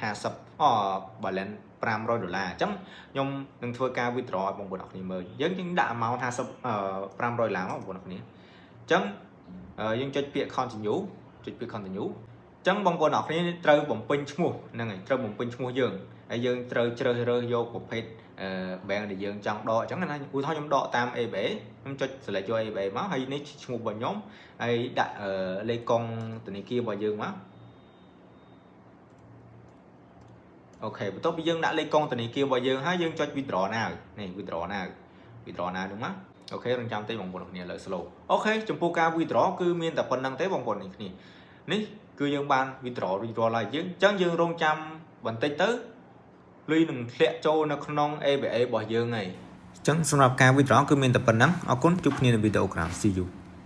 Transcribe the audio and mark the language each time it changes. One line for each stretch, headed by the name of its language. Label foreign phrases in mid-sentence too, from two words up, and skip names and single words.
Khmer: balance $500អញ្ចឹងខ្ញុំនឹងធ្វើការ withdraw ឲ្យបងប្អូនអរគ្នាមើលយើងដាក់ amount $500ឡើងបងប្អូនអរគ្នាអញ្ចឹងយើងចុចពាក្យ continue ចុចពាក្យ continue អញ្ចឹងបងប្អូនអរគ្នាត្រូវបំពេញឈ្មោះហ្នឹងហើយត្រូវបំពេញឈ្មោះយើងហើយយើងត្រូវជ្រើសរើសយកប្រភេទbank ដែលយើងចង់ដកអញ្ចឹងណាឧទាហរណ៍ខ្ញុំដកតាម ABA ខ្ញុំចុច select យក ABA មកហើយនេះឈ្មោះរបស់ខ្ញុំហើយដាក់លេខកងធនាគាររបស់យើងមក អូខេបន្ទាប់ពីយើងដាក់លេខកងធនាគាររបស់យើងហើយយើងចុច
English: withdraw now
Khmer: នេះ
English: withdraw now
Khmer: ហ្នឹងមកអូខេរងចាំតិចបងប្អូនគ្នាលើ slow អូខេចំពោះការ withdraw គឺមានតែប៉ុណ្្នឹងទេបងប្អូនគ្នានេះគឺយើងបាន withdraw ហើយយើងអញ្ចឹងយើងរងចាំបន្តិចទៅលុយនឹងធ្លាក់ចូលនៅក្នុង ABA របស់យើងហើយអញ្ចឹងសម្រាប់ការ withdraw គឺមានតែប៉ុណ្្នឹងអរគុណជួបគ្នានៅវីដេអូក្រោយ
English: see you